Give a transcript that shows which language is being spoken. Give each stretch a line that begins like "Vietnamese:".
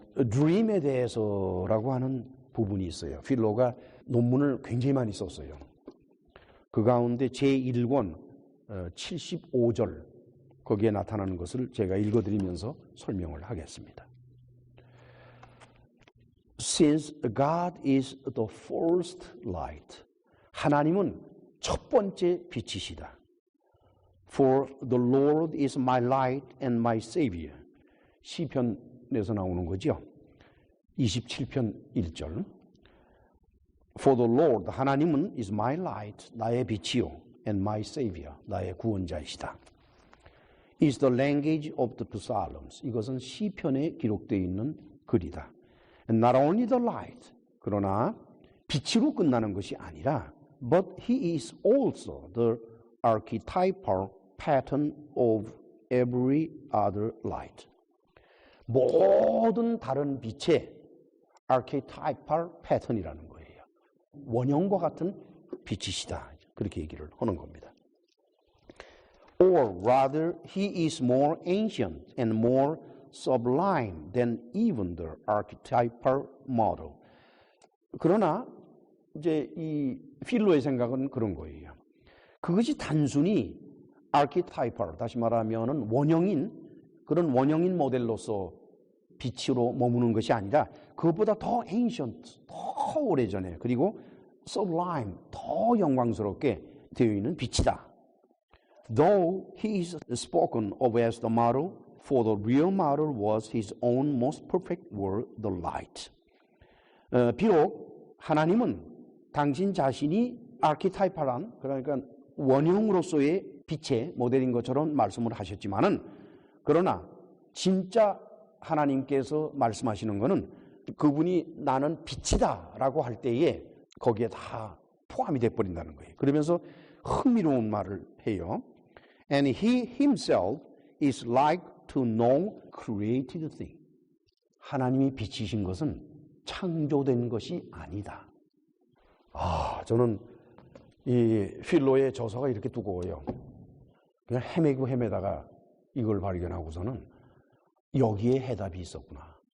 Korean: 드림에 대해서라고 하는 부분이 있어요. 필로가 논문을 굉장히 많이 썼어요. 그 가운데 제1권 75절 거기에 나타나는 것을 제가 읽어드리면서 설명을 하겠습니다.
English: Since God is the first light,
Korean: 하나님은 첫 번째 빛이시다.
English: For the Lord is my light and my savior.
Korean: 시편에서 나오는 거죠. 27편 1절.
English: For the Lord,
Korean: 하나님은
English: is my light,
Korean: 나의 빛이요,
English: and my savior,
Korean: 나의 구원자이시다.
English: Is the language of the Psalms.
Korean: 이것은 시편에 기록되어 있는 글이다.
English: And not only the light,
Korean: 그러나 빛으로 끝나는 것이 아니라
English: but he is also the archetypal pattern of every other light.
Korean: 모든 다른 빛의
English: archetypal pattern
Korean: 이라는 거예요. 원형과 같은 빛이시다. 그렇게 얘기를 하는 겁니다.
English: Or rather, he is more ancient and more sublime than even the archetypal model.
Korean: 그러나 이제 이 필로의 생각은 그런 거예요. 그것이 단순히 archetypal, 다시 말하면은 원형인 그런 원형인 모델로서 빛으로 머무는 것이 아니라 그것보다 더 ancient, 더 오래전에, 그리고 sublime, 더 영광스럽게 되어 있는 빛이다.
English: Though he is spoken of as the model, for the real model was his own most perfect word, the light.
Korean: 비록 하나님은 당신 자신이 아키타이팔한, 그러니까 원형으로서의 빛의 모델인 것처럼 말씀을 하셨지만은, 그러나 진짜 하나님께서 말씀하시는 것은 그분이 나는 빛이다라고 할 때에 거기에 다 포함이 돼버린다는 거예요. 그러면서 흥미로운 말을 해요.
English: And he himself is like to no created thing.
Korean: 하나님이 빛이신 것은 창조된 것이 아니다. 저는 이 필로의 저서가 이렇게 두꺼워요. 그냥 헤매다가 이걸 발견하고서는 여기에 해답이 있었구나.